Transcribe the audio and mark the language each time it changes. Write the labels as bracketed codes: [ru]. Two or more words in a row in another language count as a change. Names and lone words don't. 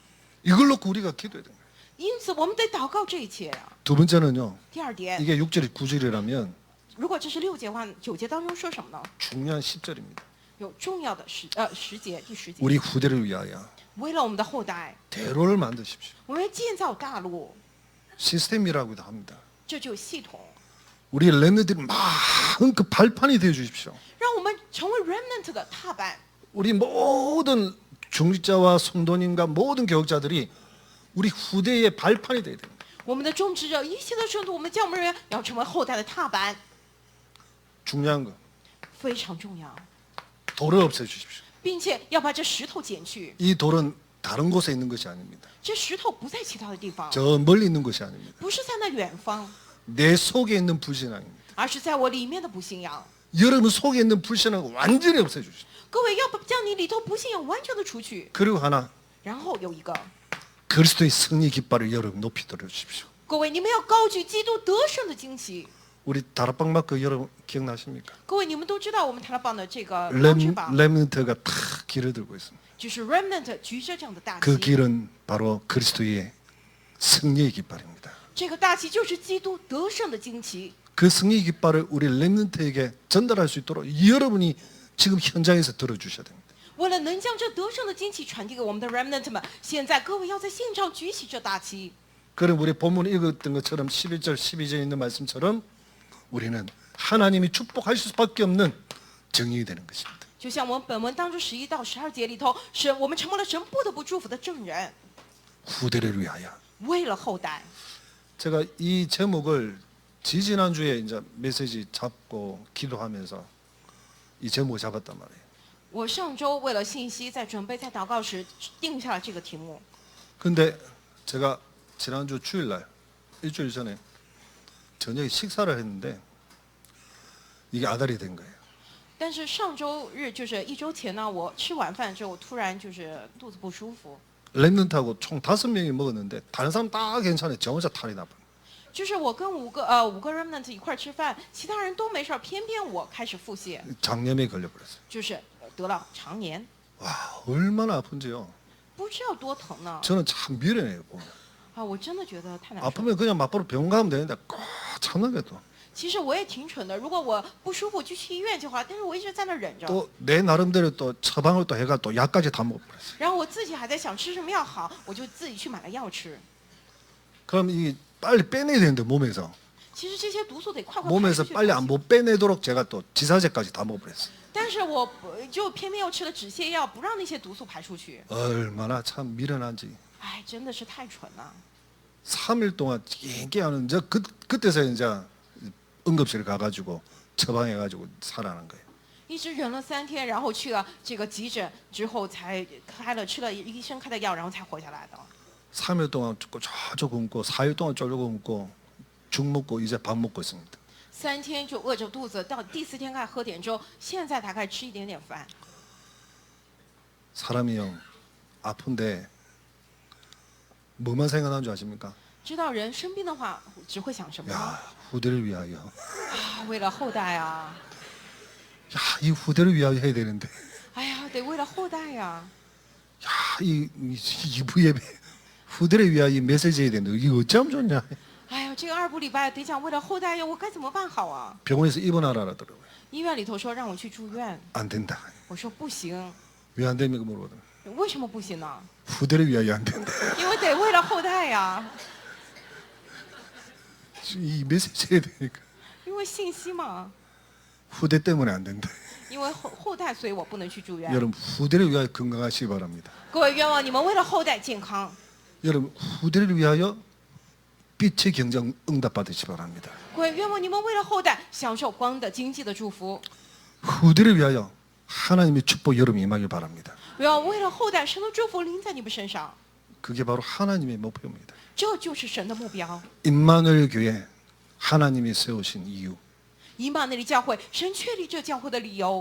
[ko] 이걸 놓고 우리가 기도해야 됩니다. [zh] 因此我们得祷告这一切呀。 [ko] 두 번째는요. [zh] 第二点， [ko] 이게 6절이 9절이라면 [zh] 如果这是6节话，9节当中说什么呢？ [ko] 중요한 10절입니다. [zh] 有重要的10节，第10节， [ko] 우리 후대를 위하여 [zh] 为了我们的后代， [ko] 대로를 만드십시오. [zh] 我们要建造大路， [ko] 시스템이라고도 합니다. [zh] 这就有系统， [ko] 우리 렘너들이 많은 그 발판이 되어 주십시오. [zh] 让我们成为 remnant 的踏板。 [ko] 우리 모든 중직자와 성도님과 모든 교육자들이 우리 후대의 발판이 되어야 됩니다. [zh] 我们的种植者，一切的圣徒，我们教牧人员要成为后代的踏板， [ko] 중요한 거 [zh] 非常重要， [ko] 돌을 없애주십시오. [zh] 并且要把这石头剪去。 [ko] 이 돌은 다른 곳에 있는 것이 아닙니다. [zh] 这石头不在其他的地方， [ko] 저 멀리 있는 것이 아닙니다. [zh] 不是在那远方， [ko] 내 속에 있는 불신앙입니다. [zh] 而是在我里面的不信仰。 [ko] 여러분 속에 있는 불신앙을 완전히 없애주십시오. [zh] 各位要把将你里头不信仰完全的除去。 [ko] 그리고 하나, [zh] 然后有一个， [ko] 그리스도의 승리 깃발을 여러분 높이 들어주십시오. [zh] 各位你们要高举基督得胜的旌旗。 [ko] 우리 다락방 마크 여러분 기억나십니까? [zh] 各位你们都知道我们塔拉邦的这个标志吧， [ko] 렘넌트가 다 길을 들고 있습니다. [zh] 就是 remnant 举着这样的大 [ko] 그 [zh] 旗。 [ko] 길은 바로 그리스도의 승리의 깃발입니다. [zh] 这个大旗就是基督得胜的旌旗。 [ko] 그 승리 깃발을 우리 렘넌트에게 전달할 수 있도록 여러분이 지금 현장에서 들어주셔야 됩니다. [zh] 为了能将这得胜的旌旗传递给我们的 remnant 们，现在各位要在现场举起这大旗。 [ko] 그럼 우리 본문에 읽었던 것처럼 11절 12절에 있는 말씀처럼 우리는 하나님이 축복하실 수밖에 없는 정인이 되는 것입니다. [zh] 就像我们本文当中11到12节里头，我们成为了神不得不祝福的证人。 [ko] 후대를 위하여. [zh] 为了后代， [ko] 제가 이 제목을 지지난주에 이제 메시지 잡고 기도하면서 이 제목을 잡았단 말이에요. [zh] 我上周为了信息，在准备在祷告时定下了这个题目。 [ko] 근데 제가 지난주 주일날 일주일 전에 저녁에 식사를 했는데 이게 아달이 된 거예요. [zh] 但是上周日就是一周前呢，我吃完饭之后突然就是肚子不舒服， [ko] 랩런트하고 총 5명이 먹었는데 다른 사람 다 괜찮아요. 저 혼자 탈이 나빠. [zh] 就是我跟五个remnant 一块儿吃饭，其他人都没事儿，偏偏我开始腹泻， [ko] 장염에 걸려버렸어요. [zh] 就是得了肠炎， [ko] 와 얼마나 아픈지요. [zh] 不知道多疼呢。 [ko] 저는 참 미련해요. 보면. [zh] 啊，我真的觉得太难受。 [ko] 아프면 그냥 맞바로 병원 가면 되는데 꼭 참는 또. [zh] 其实我也挺蠢的，如果我不舒服就去医院就好，但是我一直在那忍着。 [ko] 또 내 나름대로 또 처방을 또 해가 또 약까지 다 먹어버렸어요. [zh] 然后我自己还在想吃什么药好，我就自己去买了药吃。 [ko] 그럼 이 빨리 빼내야 되는데 몸에서 [zh] 其实这些毒素得快快排 [ko] 몸에서 [zh] 出去。 [ko] 빨리 못 빼내도록 제가 또 지사제까지 다 먹어버렸어요. [zh] 但是我就偏偏又吃了止泻药，不让那些毒素排出去。 [ko] 얼마나 참 미련한지. [zh] 哎，真的是太蠢了。 [ko] 3일 동안 얘기하는 이제 그때서 이제 응급실 가가지고 처방해가지고 살아난 거예요. [zh] 一直忍了3天，然后去了这个急诊之后才吃了医生开的药，然后才活下来的。 [ko] 3일 동안 쪼쪼 굶고 4일 동안 쪼쪼 굶고 죽 먹고 이제 밥 먹고 있습니다. [zh] 3 天就饿着肚子，到第4天开始喝点粥，现在才开始吃一点点饭。 [ko] 사람이요 아픈데 뭐만 생각하는 줄 아십니까? [zh] 知道人生病的话，只会想什么呢？ [ko] 야 후대를 위하여. [zh] 啊，为了后代啊！ [ko] 야 이 후대를 위하여 해야 되는데. [zh] 哎呀，得为了后代呀！ [ko] 야 이 이부 예배 후대를 위하여 이 메시지 해야 되는데 이거 어쩌면 좋냐? [zh] 哎呀，这个2部礼拜得讲为了后代呀，我该怎么办好啊？ [ko] 병원에서 입원하라더라고요. [zh] 医院里头说让我去住院， [ko] 안 된다. [zh] 我说不行， [ko] 왜 안 됩니까 물어보더니 [zh] 为什么不行呢？ [ko] 후대를 위하여 안 된다. [zh] 因为得为了后代呀， [ko] 이 메시지 해야 되니까 [zh] 因为信息嘛， [ko] 후대 때문에 안 된다. [zh] 因为后代，所以我不能去住院。 [ko] 여러분 후대를 위하여 건강하시기 바랍니다. [zh] 各位愿望你们为了后代健康， [ko] 여러분 후대를 위하여 빛의 경정 응답 받으시기 바랍니다. [zh] 各位愿望你们为了后代享受光的经济的祝福， [ko] 후대를 위하여 하나님의 축복 여러분 임하길 바랍니다. [zh] 愿望为了后代神的祝福临在你们身上， [ko] 그게 바로 하나님의 목표입니다. [zh] 这就是神的目标。 [ko] 임마누엘 교회 하나님이 세우신 이유 [zh] 以马内利教会，神确立这教会的理由，